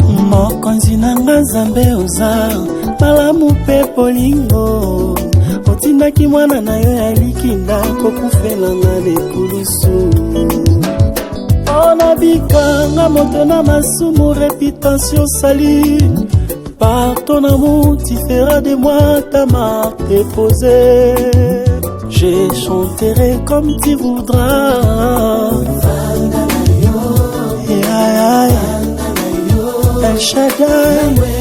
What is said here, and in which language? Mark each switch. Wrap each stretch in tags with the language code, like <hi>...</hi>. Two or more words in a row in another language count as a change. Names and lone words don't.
<ln>Mokonzi na nga Nzambe oza malamu mpe bolingo, otindaki mwana na yo ya likinda kokufela nga lekulusu. Mpona bikanga moto na masumu,</ln> <fr>réputation salie. Par ton amour, tu feras de moi ta marque déposée. Je chanterai comme tu voudras. Ya, ya, ya. El Shaddai.</fr>